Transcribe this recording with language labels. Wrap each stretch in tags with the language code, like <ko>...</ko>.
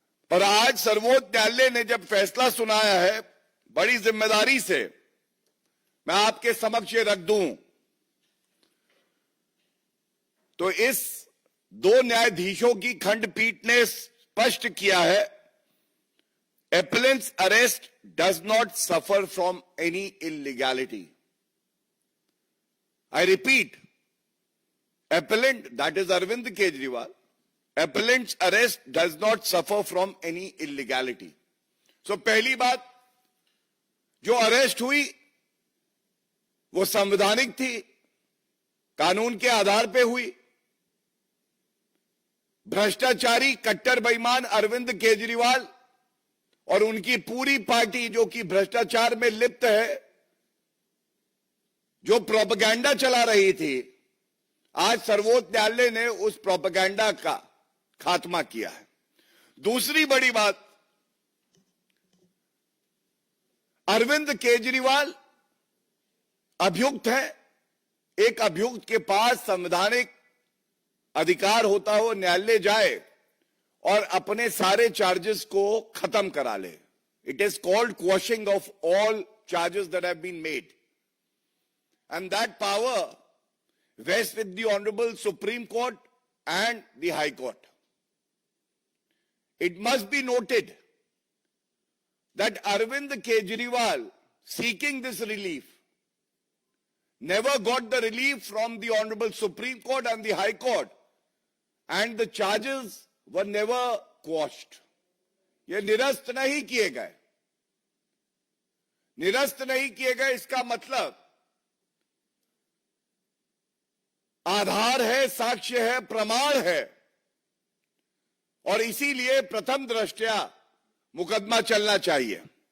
<hi>पर आज सर्वोच्च न्यायालय ने जब फैसला सुनाया है, बड़ी जिम्मेदारी से मैं आपके समक्ष रख दूं, तो इस 2 न्यायाधीशों की खंडपीठ ने स्पष्ट किया है,</hi> <en>appellant's arrest does not suffer from any illegality. I repeat, appellant, that is Arvind Kejriwal, appellant's arrest does not suffer from any illegality.</en> <hi>So पहली बात, जो अरेस्ट हुई वो संवैधानिक थी, कानून के आधार पे हुई। भ्रष्टाचारी कट्टर बेईमान अरविंद केजरीवाल और उनकी पूरी पार्टी जो कि भ्रष्टाचार में लिप्त है, जो प्रोपेगेंडा चला रही थी, आज सर्वोच्च न्यायालय ने उस प्रोपेगेंडा का खात्मा किया है। दूसरी बड़ी बात, अरविंद केजरीवाल अभियुक्त है। एक अभियुक्त के पास संवैधानिक अधिकार होता हो न्यायालय जाए और अपने सारे चार्जेस को खत्म करा ले.</hi> <en>It is called quashing of all charges that have been made, and that power vests with the Honorable Supreme Court and the High Court. It must be noted that Arvind Kejriwal, seeking this relief, never got the relief from the Honorable Supreme Court and the High Court, and the charges were never quashed.</en> <hi>ये निरस्त नहीं किए गए. निरस्त नहीं किए गए इसका मतलब आधार है, साक्ष्य है, प्रमाण है, और इसीलिए प्रथम दृष्टया मुकदमा चलना चाहिए.</hi>